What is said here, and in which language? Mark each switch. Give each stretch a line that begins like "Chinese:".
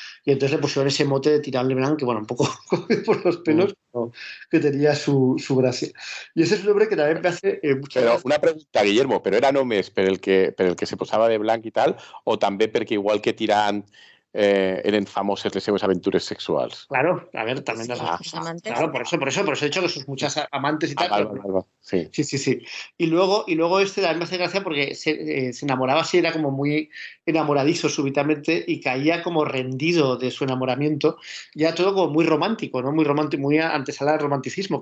Spanish: Y entonces le pusieron ese mote de Tirant le Blanc, que bueno, un poco por los pelos, pero que tenía su gracia. Y ese es un hombre que también me hace mucha
Catalan: Però
Spanish: gracia.
Catalan: una pregunta, Guillermo, però era només per el que se posava de blanc i tal, o també perquè igual que Tirant eren famoses les seves aventures sexuals?
Spanish: Claro, a ver, también las amantes. Claro, por eso he dicho que sus muchas amantes y tal. Vale. Sí. Sí. Y luego también me hace gracia porque se enamoraba así, era como muy enamoradizo súbitamente y caía como rendido de su enamoramiento, ya todo como muy romántico, ¿no? Muy romántico, muy antesala del romanticismo.